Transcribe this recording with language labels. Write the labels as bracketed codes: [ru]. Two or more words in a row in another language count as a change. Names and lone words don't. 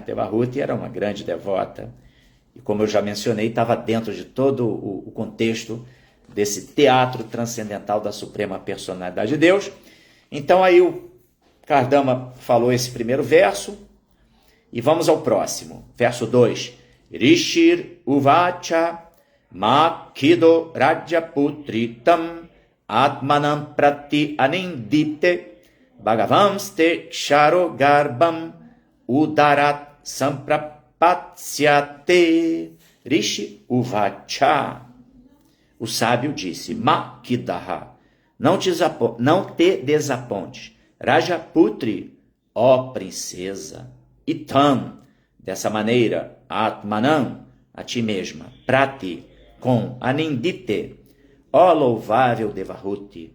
[pt] Devahuti era uma grande devota. E como eu já mencionei, estava dentro de todo o contexto desse teatro transcendental da Suprema Personalidade de Deus. Então aí o Kardama falou esse primeiro verso, e vamos ao próximo. Verso 2. [sa] Rishir uvacha makido rajaputritam atmanam prati anindite bhagavamste ksharo garbam udarat samprapatsyate. Rishi uvacha. [pt] O sábio disse: Makidaha, não te desapontes. Rajaputri, ó princesa. Itam, dessa maneira. Atmanam, a ti mesma. Prati, com Anindite, ó louvável Devahuti.